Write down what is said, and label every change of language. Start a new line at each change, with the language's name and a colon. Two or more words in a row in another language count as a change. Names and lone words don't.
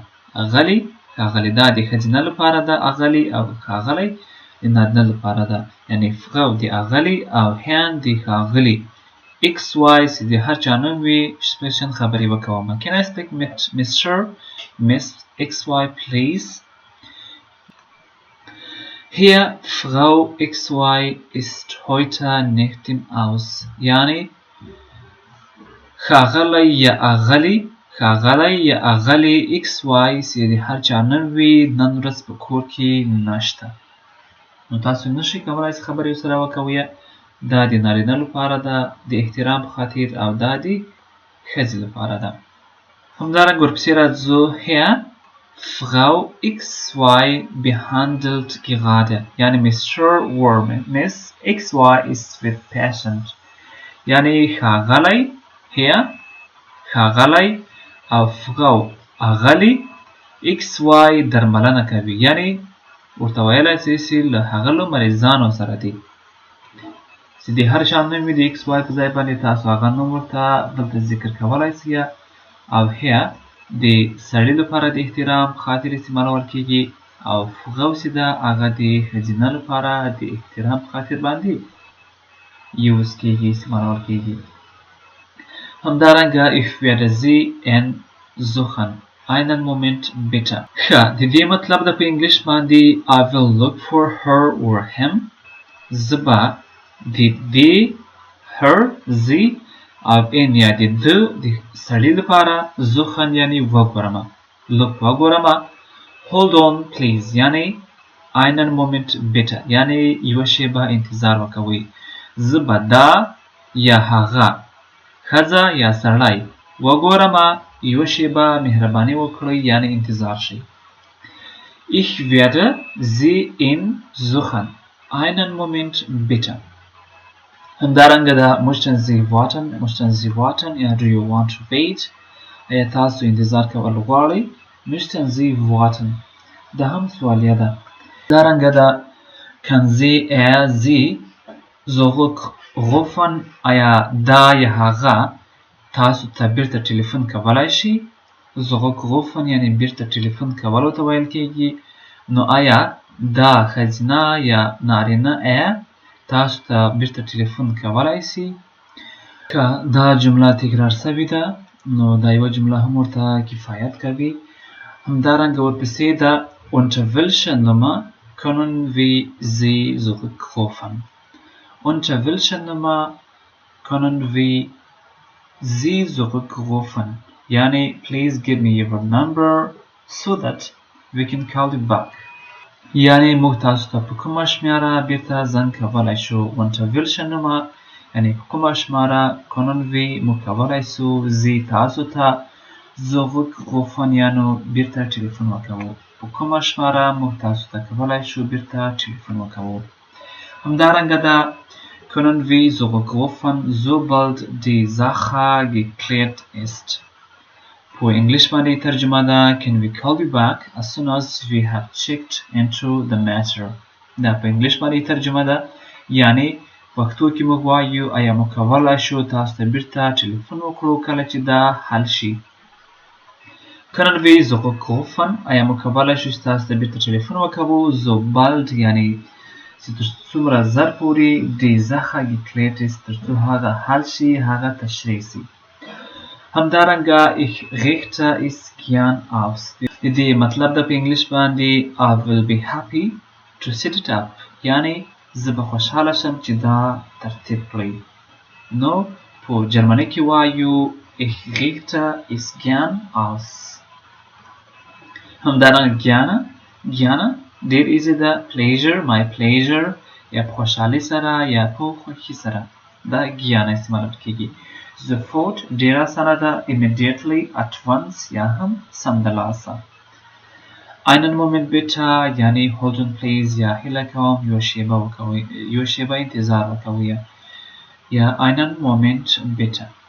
Pashto: اغلي ښاغلي دا د ښځینه لپاره ده اغلي او ښاغلی د نارینه لپاره ده. یعنی Frau د اغلي او Herrn د ښاغلي. XY چې د هر چا نوم وي sprechen خبرې وکوم.
English: Can I speak with Mr. Miss XY please.
German: Hier Frau XY ist heute nicht im Haus.
Pashto: یعنی ښاغلی یا اغلي XY چې د هر چا نوم وي نن ورځ په کور کې نشته. نو تاسو نشئ کولی چې خبرې ورسره وکوئ. دا د نارینه لپاره ده د احترام په خاطر او دا د ښځې لپاره ده. همدارنګه ورپسې راځو
German: Herr Frau XY behandelt gerade.
English: یعنی Mr. or Miss XY is with patient.
Pashto: یعنی ښاغلی Herr ښاغلی او Frau اغلي XY درملنه کوي. یعنی ورته ویلی شئ چې له هغلو مریضانو سره دي چې د هر چا نوم وي د XY په ځای باندې تاسو هغه نوم ورته دلته ذکر کولی شئ. او Herr د سړي لپاره د احترام په خاطر استعمالول کیږي او Frau چې ده هغه د ښځینه لپاره د احترام په خاطر باندې یوز کیږي استعمالول کیږي. همدارنګه
German: ich werde Sie suchen. einen Moment bitte.
Pashto: ښه د دې مطلب ده په انګلیش باندې
English: I will look for her or him.
Pashto: زه به د دې her زی او ان یا د ده د سړي لپاره زخن یعنی وګورم. look وګورم.
English: hold on please
Pashto: یعنی
German: einen Moment bitte
Pashto: یعنی یوه شیبه انتظار وکوئ. زه به دا یا هغه ښځه یا سړی وګورم. یوه شیبه مهرباني وکړئ یعنی انتظار شئ.
German: ich werde Sie suchen. einen Moment bitte.
Pashto: همدارنګه دا
German: möchten Sie warten
English: یا do you want to wait.
Pashto: آیا تاسو انتظار کول غواړئ.
German: möchten Sie warten.
Pashto: دا هم سوالیه ده. همدارنګه دا
German: kann Sie Sie zurückrufen.
Pashto: آیا دا یا هغه تاسو ته بیرته ټلیفون کولی شي. zurückrufen یعنی بیرته ټلیفون کولو ته ویل کیږي. نو آیا دا ښځینه یا نارینه تاسو ته بیرته ټلیفون کولی سي؟ که دا جمله تکرار شوې ده نو دا یوه جمله هم ورته کفایت کوي. همدارنګه ورپسې ده
German: Unter welcher Nummer können wir Sie zurückrufen? Unter welcher Nummer können wir Sie zurückrufen?
English: Yani, please give me your number so that we can call you back.
Pashto: Yani, موږ تاسو ته په کومه شمېره بیرته زنګ کولی شو.
German: Unter welcher Nummer
Pashto: یعنی په کومه شمېره
German: können wir
Pashto: موږ کولی سو Sie تاسو ته zurückrufen یعنی بیرته ټلیفون وکوو. په کومه شمېره موږ تاسو ته کولی شو بیرته ټلیفون وکوو. همدارنګه ده
German: können wir zurückrufen, sobald die Sache geklärt ist.
Pashto: په انګلیش باندې ترجمه ده
English: can we call you back as soon as we have checked into the matter.
Pashto: دا په انګلیش باندې ترجمه ده یعنی پښتو کې موږ وایو آیا موږ کولی شو تاسو ته بیرته ټلیفون وکړو کله چې دا حل شي.
German: können wir zurückrufen
Pashto: آیا موږ کولی شو چې تاسو ته بیرته ټلیفون وکوو. sobald یعنی چې تر څومره زر پورې
German: die Sache geklärt ist
Pashto: تر څو هغه حل شي هغه تشریح شي.
German: همدارنګه ich richte es gern aus.
Pashto: د دې مطلب د په انګلیش باندې
English: I will be happy to set it up
Pashto: یعنی زه به خوشحاله شم چې دا ترتیب کړئ. نو په جرمني کې وایو
German: ich richte es gern aus.
Pashto: همدارنګه gerne ډېر ایزي ده
English: pleasure my pleasure
Pashto: یا په خوشحالۍ سره یا په خوښۍ سره دا gerne استعمال کیږي. sofort ډېر اسانه ده
English: immediately at once
Pashto: یا هم سمدلاسه.
German: einen Moment bitte
Pashto: یعنی
English: hold on please
Pashto: یا هیله کوم یو شیبه انتظار وکوئ یا
German: einen Moment bitte.